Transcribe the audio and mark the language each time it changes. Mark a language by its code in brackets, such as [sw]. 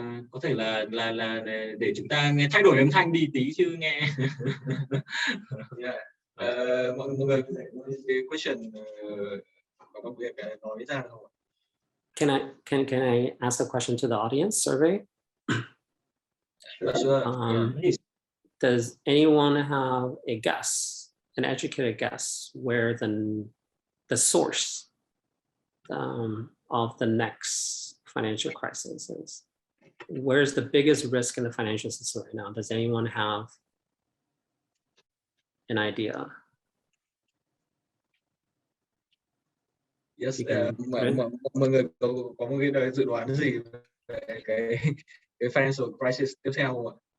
[vi] Có thể là để chúng ta nghe thay đổi âm thanh đi tí chứ nghe. Mọi người có thể cái question và công việc nói ra được không? [en] Can I ask a question to the audience survey? Sure. Does anyone have a guess, an educated guess, where the source of the next financial crisis is? Where's the biggest risk in the financial system right now? Does anyone have an idea? [vi] Yes, mọi người có một cái dự đoán gì về cái financial crisis tiếp theo không ạ?